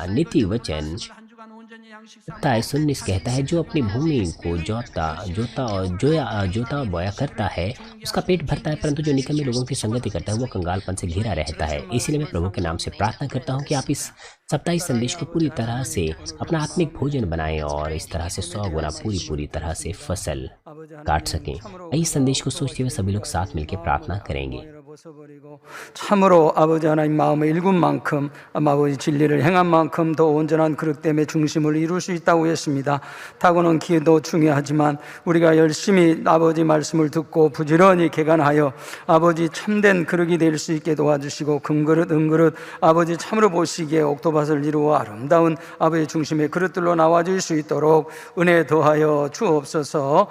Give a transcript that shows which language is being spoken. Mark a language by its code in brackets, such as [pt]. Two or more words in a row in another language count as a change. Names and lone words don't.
[hi] नीति वचन 19 कहता है, जो अपनी भूमि को जोता बोया करता है उसका पेट भरता है, परंतु जो निकम्मे लोगों की संगति करता है वो कंगालपन से घिरा रहता है। इसलिए मैं प्रभु के नाम से प्रार्थना करता हूँ कि आप इस सप्ताह इस संदेश को पूरी तरह से अपना आत्मिक भोजन बनाएं और इस तरह से 100 गुना पूरी तरह से फसल काट सकें। इस संदेश को सोचते हुए सभी लोग साथ मिलकर प्रार्थना करेंगे। [ko] 참으로 아버지 하나님 마음의 일군 만큼 아버지 진리를 행한 만큼 더 온전한 그릇됨의 중심을 이룰 수 있다고 했습니다. 타고난 기회도 중요하지만 우리가 열심히 아버지 말씀을 듣고 부지런히 개간하여 아버지 참된 그릇이 될 수 있게 도와주시고 금그릇 은그릇 아버지 참으로 보시기에 옥토밭을 이루어 아름다운 아버지 중심의 그릇들로 나와줄 수 있도록 은혜 더하여 주옵소서.